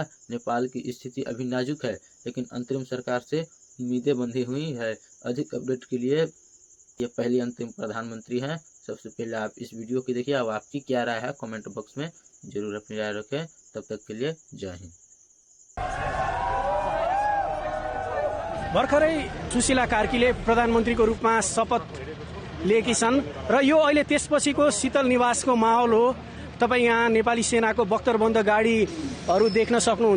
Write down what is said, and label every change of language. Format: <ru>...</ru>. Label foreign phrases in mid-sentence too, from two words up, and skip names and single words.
<hi>नेपाल की स्थिति अभी नाजुक है, लेकिन अंतरिम सरकार से उम्मीदें बंधी हुई है। अधिक अपडेट के लिए ये पहली अंतरिम प्रधानमंत्री हैं। सबसे पहले आप इस वीडियो को देखिए। अब आपकी क्या राय है कमेंट बॉक्स में जरूर अपनी राय रखें। तब तक के लिए जय हिंद।</hi> <ne>भर्खरै सुशीला कार्कीले प्रधानमन्त्रीको रूपमा शपथ लिएकी छन् र यो अहिले त्यसपछिको शीतल निवासको माहौल हो। तपाईँ यहाँ नेपाली सेनाको बख्तरबन्द गाडीहरू देख्न सक्नुहुन्छ।</ne>